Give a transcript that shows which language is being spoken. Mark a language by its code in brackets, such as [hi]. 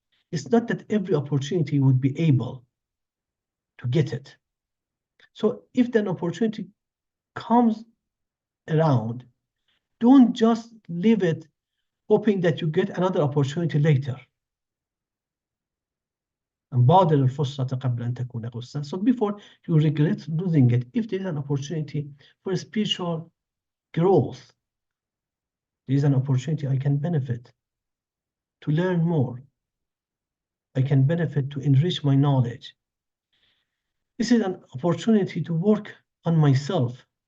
[en] It's not that every opportunity would be able to get it. So if an opportunity comes around, don't just leave it hoping that you get another opportunity later. [ar] And بادر الفرصة قبل أن تكون غصة. [en] So before you regret losing it, if there is an opportunity for spiritual growth, there is an opportunity I can benefit to learn more. I can benefit to enrich my knowledge. This is an opportunity to work on myself.